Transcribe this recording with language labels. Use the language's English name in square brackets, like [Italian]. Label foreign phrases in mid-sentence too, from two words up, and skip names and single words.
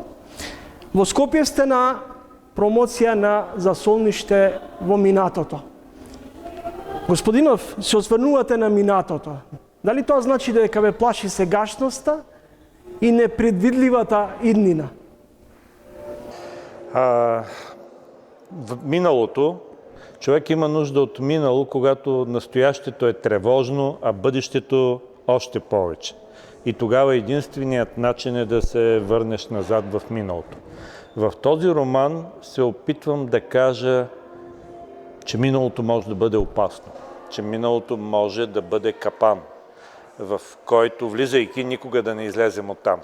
[Macedonian] Во Скопје сте на промоција на За солниште во минатото. Господинов, се осврнувате на минатото. Дали тоа значи дека ве плаши сегашноста и непредвидливата иднина? [Bulgarian] В миналото човек има нужда от минало, когато настоящето е тревожно, а бъдещето още повече. И тогава единственият начин е да се върнеш назад в миналото. В този роман се опитвам да кажа, че миналото може да бъде опасно, че миналото може да бъде капан, в който, влизайки, никога да не излезем оттам.